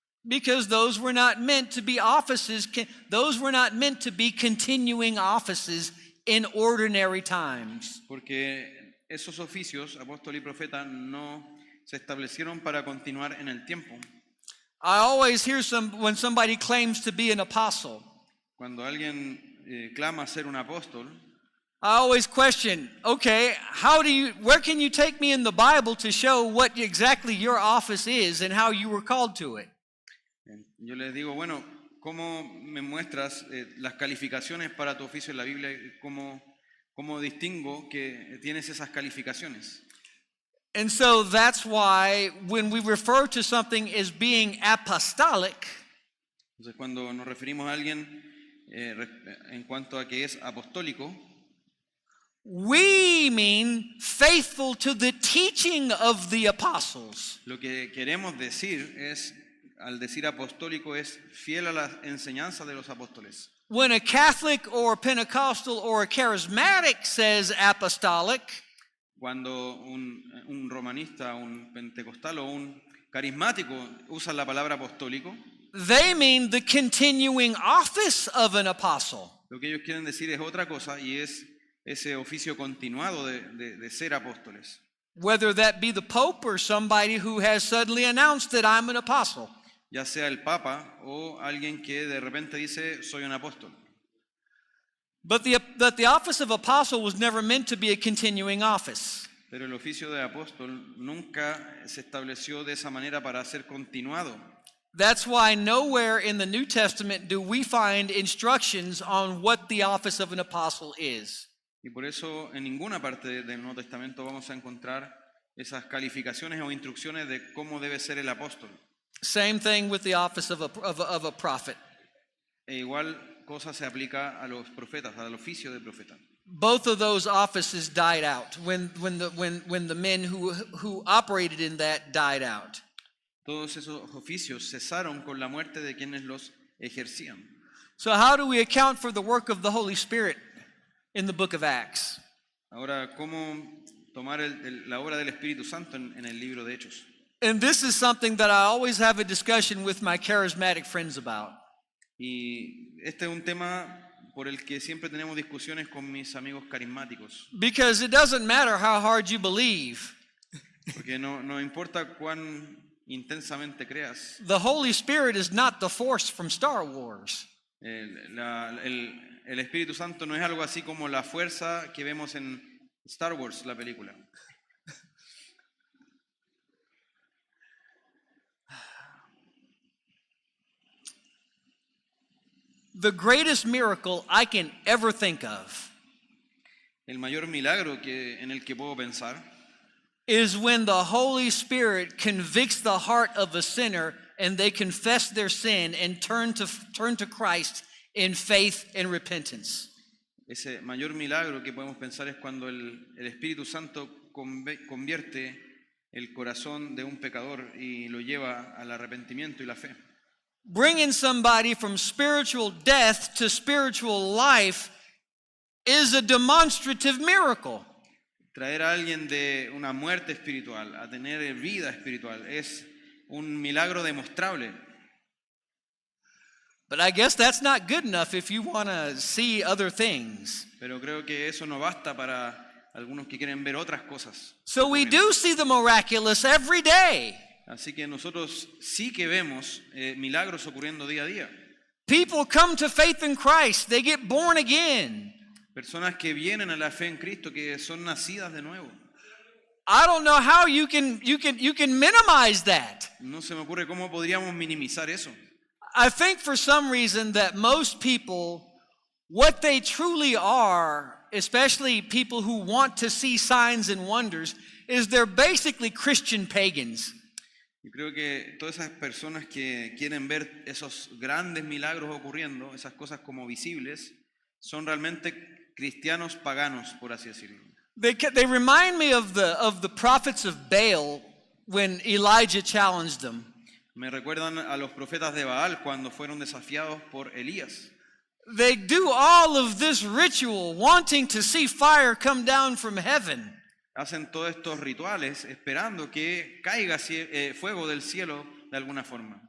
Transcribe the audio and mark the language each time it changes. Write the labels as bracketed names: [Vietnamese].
[English] Because those were not meant to be offices, those were not meant to be continuing offices in ordinary times. [Spanish] Porque esos oficios, apóstol y profeta, no se establecieron para continuar en el tiempo. [English] I always hear when somebody claims to be an apostle, [Spanish] Cuando alguien clama ser un apóstol, [English] I always question, okay, where can you take me in the Bible to show what exactly your office is and how you were called to it? [Spanish] yo les digo, bueno, ¿cómo me muestras las calificaciones para tu oficio en la Biblia? ¿Cómo distingo que tienes esas calificaciones? [English] And so that's why when we refer to something as being apostolic, [Spanish] Entonces, cuando nos referimos a alguien en cuanto a que es apostólico, [English] we mean faithful to the teaching of the apostles. [Spanish] lo que queremos decir es, al decir apostólico, es fiel a la enseñanza de los apóstoles. [English] When a Catholic or a Pentecostal or a charismatic says apostolic, [Spanish] Cuando un romanista, un pentecostal o un carismático usa la palabra apostólico, [English] they mean the continuing office of an apostle. [Spanish] lo que ellos quieren decir es otra cosa y es ese oficio continuado de ser apóstoles. [English] Whether that be the Pope or somebody who has suddenly announced that I'm an apostle. [Spanish] Ya sea el Papa o alguien que de repente dice soy un apóstol. [English] But the office of apostle was never meant to be a continuing office. [Spanish] Pero el oficio de apóstol nunca se estableció de esa manera para ser continuado. [English] That's why nowhere in the New Testament do we find instructions on what the office of an apostle is. [Spanish] Y por eso en ninguna parte del Nuevo Testamento vamos a encontrar esas calificaciones o instrucciones de cómo debe ser el apóstol. [English] Same thing with the office of a prophet. [Spanish] E igual cosa se aplica a los profetas, al oficio de profeta. [English] Both of those offices died out when the men who operated in that died out. [Spanish] Todos esos oficios cesaron con la muerte de quienes los ejercían. [English] So how do we account for the work of the Holy Spirit in the book of Acts? [Spanish] Ahora, ¿cómo tomar la obra del Espíritu Santo en el libro de Hechos? [English] And this is something that I always have a discussion with my charismatic friends about. [Spanish] Y este es un tema por el que siempre tenemos discusiones con mis amigos carismáticos. [English] Because it doesn't matter how hard you believe, [Spanish] Porque no importa cuán intensamente creas, [English] the Holy Spirit is not the force from Star Wars. [Spanish] el Espíritu Santo no es algo así como la fuerza que vemos en Star Wars, la película. [English] The greatest miracle I can ever think of [Spanish] El mayor milagro en el que puedo pensar [English] is when the Holy Spirit convicts the heart of a sinner and they confess their sin and turn to Christ in faith and repentance. [Spanish] Ese mayor milagro que podemos pensar es cuando el Espíritu Santo convierte el corazón de un pecador y lo lleva al arrepentimiento y la fe. [English] Bringing somebody from spiritual death to spiritual life is a demonstrative miracle. [Spanish] Traer a alguien de una muerte espiritual a tener vida espiritual es un milagro demostrable. [English] But I guess that's not good enough if you want to see other things. [Spanish] Pero creo que eso no basta para algunos que quieren ver otras cosas. [English] So we do see the miraculous every day. [Spanish] Así que nosotros sí que vemos milagros ocurriendo día a día. [English] People come to faith in Christ, they get born again. [Spanish] Personas que vienen a la fe en Cristo, que son nacidas de nuevo. [English] I don't know how you can minimize that. [Spanish] No se me ocurre cómo podríamos minimizar eso. [English] I think for some reason that most people, what they truly are, especially people who want to see signs and wonders, is they're basically Christian pagans. [Spanish] Yo creo que todas esas personas que quieren ver esos grandes milagros ocurriendo, esas cosas como visibles, son realmente cristianos paganos, por así decirlo. [English] They remind me of the prophets of Baal when Elijah challenged them. [Spanish] Me recuerdan a los profetas de Baal cuando fueron desafiados por Elías. [English] They do all of this ritual wanting to see fire come down from heaven. [Spanish] Hacen todos estos rituales esperando que caiga fuego del cielo de alguna forma.